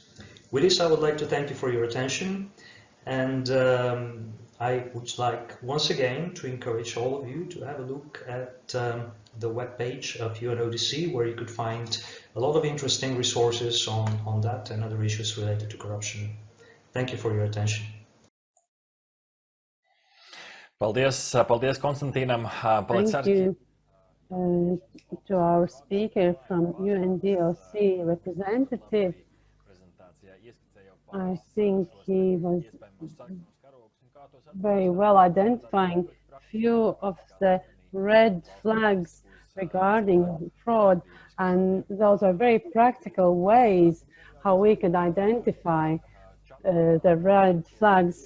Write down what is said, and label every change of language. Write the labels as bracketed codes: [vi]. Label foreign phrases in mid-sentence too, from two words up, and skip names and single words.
[en] With this, I would like to thank you for your attention, and I would like once again to encourage all of you to have a look at the webpage of UNODC, where you could find a lot of interesting resources on that and other issues related to corruption. Thank you for your attention. [lv] Paldies, paldies Konstantīnam [en] Thank Palicarsky. you to our speaker from UNDOC representative. I think he was very well identifying few of the red flags regarding fraud, and those are very practical ways how we could identify the red flags.